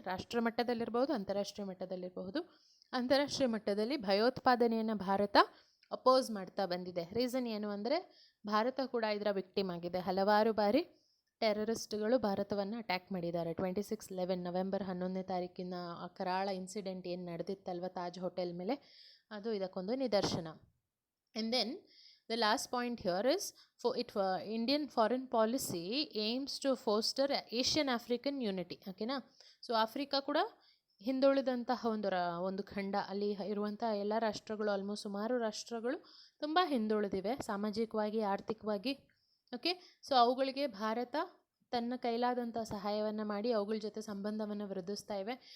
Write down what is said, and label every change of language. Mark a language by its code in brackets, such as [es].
[kn] ರಾಷ್ಟ್ರ ಮಟ್ಟದಲ್ಲಿರ್ಬೋದು, ಅಂತಾರಾಷ್ಟ್ರೀಯ ಮಟ್ಟದಲ್ಲಿರಬಹುದು. ಅಂತಾರಾಷ್ಟ್ರೀಯ ಮಟ್ಟದಲ್ಲಿ ಭಯೋತ್ಪಾದನೆಯನ್ನು ಭಾರತ ಅಪೋಸ್ ಮಾಡ್ತಾ ಬಂದಿದೆ. ರೀಸನ್ ಏನು ಅಂದರೆ ಭಾರತ ಕೂಡ ಇದರ ವಿಕ್ಟಿಮ್ ಆಗಿದೆ. ಹಲವಾರು ಬಾರಿ ಟೆರರಿಸ್ಟ್ಗಳು ಭಾರತವನ್ನು ಅಟ್ಯಾಕ್ ಮಾಡಿದ್ದಾರೆ. 26/11 ನವೆಂಬರ್ 11ನೇ ತಾರೀಕಿನ ಆ ಕರಾಳ ಇನ್ಸಿಡೆಂಟ್ ಏನು ನಡೆದಿತ್ತಲ್ವ ತಾಜ್ ಹೋಟೆಲ್ ಮೇಲೆ, ಅದು ಇದಕ್ಕೊಂದು ನಿದರ್ಶನ. [en] And then the last point here is Indian foreign policy aims to foster Asian African unity. [kn] ಓಕೆನಾ, ಸೊ ಆಫ್ರಿಕಾ ಕೂಡ ಹಿಂದುಳಿದಂತಹ ಒಂದು ಖಂಡ. ಅಲ್ಲಿ ಇರುವಂತಹ ಎಲ್ಲ ರಾಷ್ಟ್ರಗಳು, ಆಲ್ಮೋಸ್ಟ್ ಸುಮಾರು ರಾಷ್ಟ್ರಗಳು ತುಂಬ ಹಿಂದುಳಿದಿವೆ ಸಾಮಾಜಿಕವಾಗಿ, ಆರ್ಥಿಕವಾಗಿ. ಓಕೆ, ಸೊ ಅವುಗಳಿಗೆ ಭಾರತ ತನ್ನ ಕೈಲಾದಂಥ ಸಹಾಯವನ್ನು ಮಾಡಿ ಅವುಗಳ ಜೊತೆ ಸಂಬಂಧವನ್ನು ವೃದ್ಧಿಸ್ತಾ ಇವೆ.